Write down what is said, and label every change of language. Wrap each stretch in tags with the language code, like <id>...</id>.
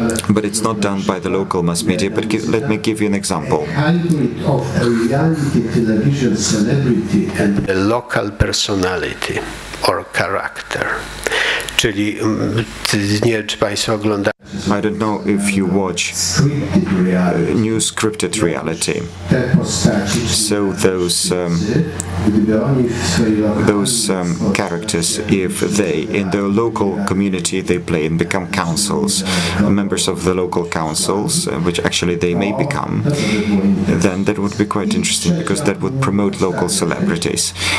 <en>but it's not done by the local mass media. But let me give you an example. Of a reality television celebrity and a local personality or character.</en> <pl>Czyli nie wiem, czy Państwo oglądają.</pl> <en>I don't know if you watch new scripted reality. So those characters, if they in their local community they play and become councils, members of the local councils, which actually they may become, then that would be quite interesting because that would promote local celebrities.</en>